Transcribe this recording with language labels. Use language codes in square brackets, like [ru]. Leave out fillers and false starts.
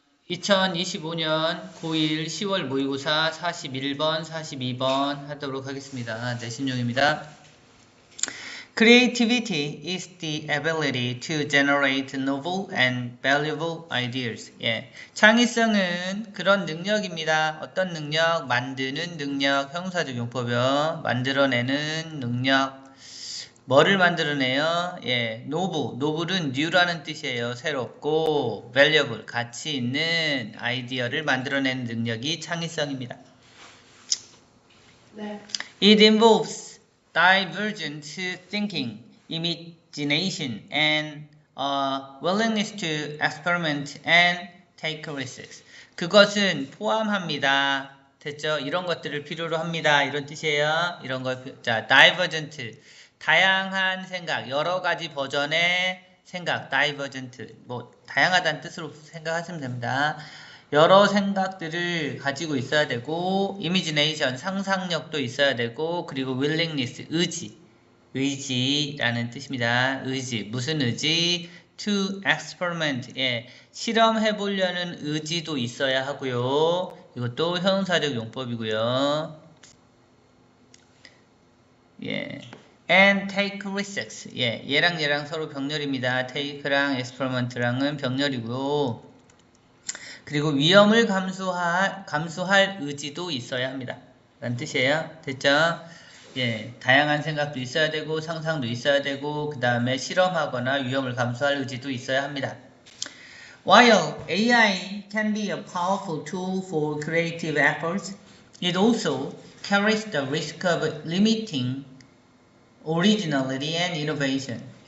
[ko] 2025년 고1 10월 모의고사 41번, 42번 하도록 하겠습니다. 내신용입니다. [en] Creativity is the ability to generate novel and valuable ideas. [ko] 예. 창의성은 그런 능력입니다. 어떤 능력? 만드는 능력, 형사적 용법이요. 만들어내는 능력. 뭐를 만들어내요? 예, 노블은 new라는 뜻이에요. 새롭고, valuable, 가치 있는 아이디어를 만들어내는 능력이 창의성입니다. 네. [en] It involves divergent thinking, imagination, and willingness to experiment and take risks. [ko] 그것은 포함합니다. 됐죠? 이런 것들을 필요로 합니다. 이런 뜻이에요. 이런 거, 자, divergent. 다양한 생각, 여러 가지 버전의 생각, divergent, 뭐 다양하다는 뜻으로 생각하시면 됩니다. 여러 생각들을 가지고 있어야 되고, imagination, 상상력도 있어야 되고, 그리고 willingness, 의지라는 뜻입니다. 의지, 무슨 의지? to experiment, 예, 실험해보려는 의지도 있어야 하고요. 이것도 형용사적 용법이고요. [en] 예. And take risks. [ko] 예, 얘랑 서로 병렬입니다. take랑 experiment랑은 병렬이고요. 그리고 위험을 감수할 의지도 있어야 합니다. 라는 뜻이에요. 됐죠? 예, 다양한 생각도 있어야 되고, 상상도 있어야 되고, 그 다음에 실험하거나 위험을 감수할 의지도 있어야 합니다. [en] While AI can be a powerful tool for creative efforts, it also carries the risk of limiting originality and innovation.